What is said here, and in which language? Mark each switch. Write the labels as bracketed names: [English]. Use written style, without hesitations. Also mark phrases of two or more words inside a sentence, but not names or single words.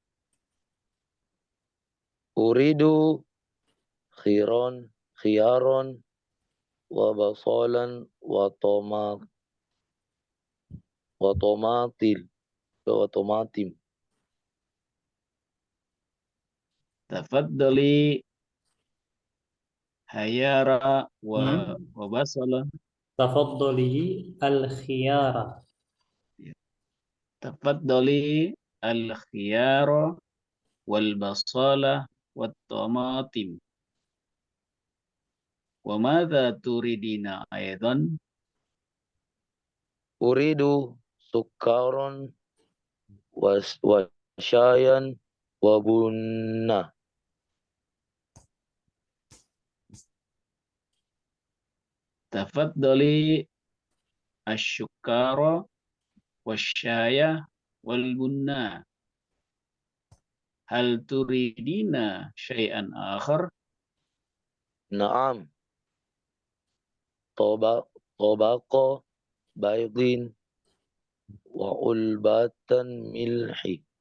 [Arabic] أريد خيارا وبصلا وطماطم. تفضلي خيارة Hmm. وبصلة. تفضلي الخيارة. تفضلي الخيارة والبصلة والطماطم. وماذا تريدين أيضا? أريد سكرا وشايا وبنا. تفضلي السكر والشاي والبن. هل تريدين شيئا آخر? Naam. طبق بيض وعلبة ملح.